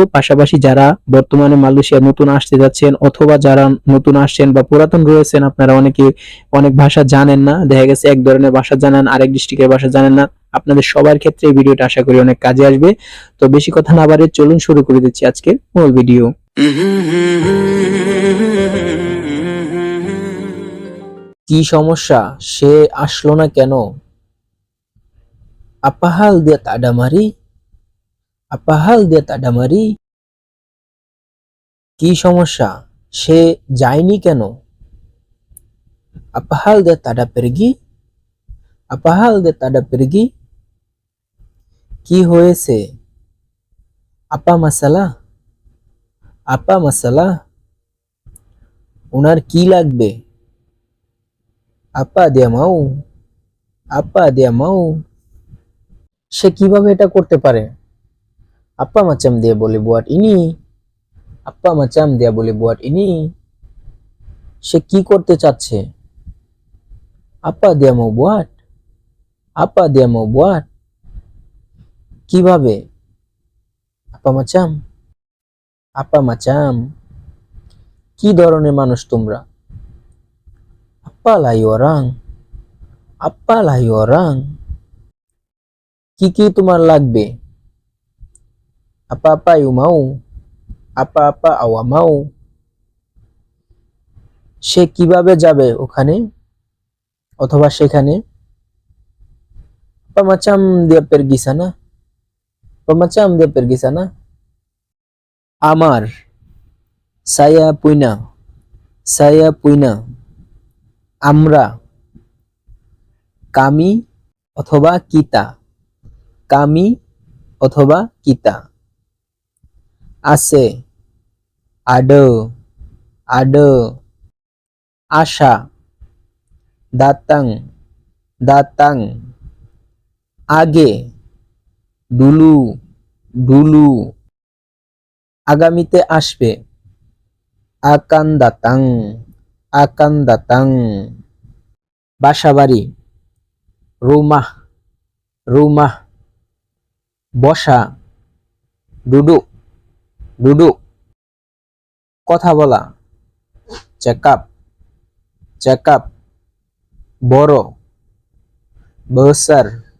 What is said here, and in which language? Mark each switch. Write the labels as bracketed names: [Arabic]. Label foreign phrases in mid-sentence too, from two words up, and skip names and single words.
[Bangla] পাশাপাশি যারা বর্তমানে মালয়েশিয়া নতুন আসতে যাচ্ছেন অথবা যারা নতুন আসছেন বা পুরাতন রয়েছেন, আপনারা অনেকে অনেক ভাষা জানেন না, দেখা গেছে এক ধরনের ভাষা জানেন, আরেক ডিস্ট্রিক্টের ভাষা জানেন না। আপনাদের সবার ক্ষেত্রে এই ভিডিওটা আশা করি অনেক কাজে আসবে। তো বেশি কথা না বাড়িয়ে চলুন শুরু করে দিচ্ছি আজকের মূল ভিডিও। কি সমস্যা? সে আসলো না কেন? [Malay] Apa hal dia tak ada mari? Apa hal dia tak ada mari? [Bangla] কি সমস্যা? সে যায়নি কেন? [Malay] Apa hal dia tak ada pergi? Apa hal dia tak ada pergi? [Bangla] কি হয়েছে? [Malay] Apa masalah? Apa masalah? [Bangla] উনার কি লাগবে? [Malay] Apa dia mau? Apa dia mau? [Bangla] সে কিভাবে এটা করতে পারে? [Malay] Apa macam dia boleh buat ini? Apa macam dia boleh buat ini? [Bangla] সে কি করতে চাচ্ছে? [Malay] Apa dia mau buat? Apa dia mau buat? কিভাবে? Apa macam? Apa macam? [Bangla] কি ধরনের মানুষ তোমরা? [Malay] Apa lahi orang? Apa lahi orang? [Bangla] কি তোমার লাগবে? [Malay] Apa-apa you mau? Apa-apa awak mau? [Bangla] সে কিভাবে যাবে ওখানে অথবা সেখানে? [Malay] Apa macam dia pergi sana? Apa macam dia pergi sana? আমার, saya punya, [Bangla] আমরা, kami অথবা kita, kami অথবা kita, আছে, ada, আসা, datang, আগে, dulu, আগামীতে আসবে, [Malay] akan datang, [Bangla] বাসাবাড়ি, rumah, বসা, duduk, কথা বলা, cakap, বড়, besar,